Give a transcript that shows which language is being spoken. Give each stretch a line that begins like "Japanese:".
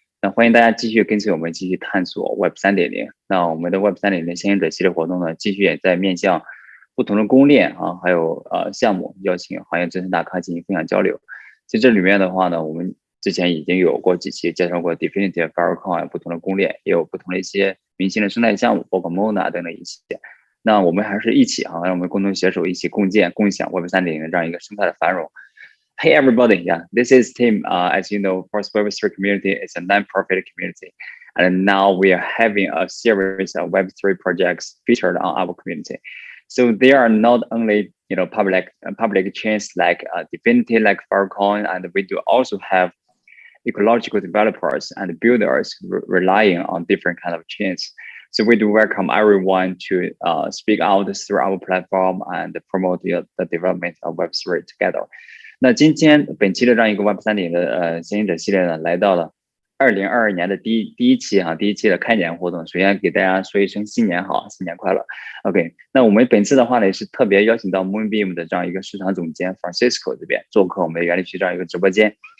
Chinese: 那欢迎大家继续跟随我们继续探索 Web 3.0。那我们的 Web 3.0先行者系列活动呢，继续也在面向不同的公链啊，还有项目，邀请行业资深大咖进行分享交流。其实这里面的话呢，我们之前已经有过几期介绍过 Definitive、Parachain 不同的公链，也有不同的一些明星的生态项目，包括 Mona 等等一些。那我们还是一起让我们共同携手一起共建共享 Web 3.0的这样一个生态的繁荣。
English: Hey everybody, yeah, this is Tim. As you know, First Web3 community is a non-profit community, and now we are having a series of Web3 projects featured on our community. So there are not only public chains like Divinity, like Filecoin, and we do also have ecological developers and builders relying on different kind of chains. So we do welcome everyone to speak out through our platform and promote the development of Web3 together.
Chinese: 那今天本期的这样一个 Web 3.0的先行者系列呢，来到了2022年的第一期的开年活动。首先给大家说一声新年好，新年快乐。 OK， 那我们本次的话呢，也是特别邀请到 Moonbeam 的这样一个市场总监 Francisco 这边做客我们原理区这样一个直播间。